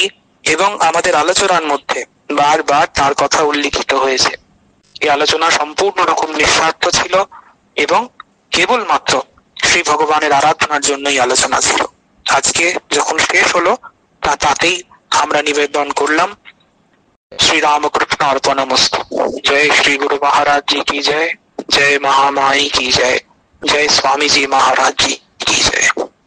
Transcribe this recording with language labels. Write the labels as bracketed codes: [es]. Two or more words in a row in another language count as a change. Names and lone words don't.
[bn] এবং আমাদের আলোচনার মধ্যে বারবার তার কথা উল্লিখিত হয়েছে। এই আলোচনা সম্পূর্ণ রকম নিঃস্বার্থ ছিল এবং কেবলমাত্র শ্রী ভগবানের আরাধনার জন্যই আলোচনা ছিল। আজকে যখন শেষ হলো তাতেই আমরা নিবেদন করলাম [sa] श्री रामकृष्ण अर्पणमस्तु। [hi] जय श्री गुरु महाराज जी की जय, जय महामाई की जय, जय स्वामी जी महाराज जी की जय।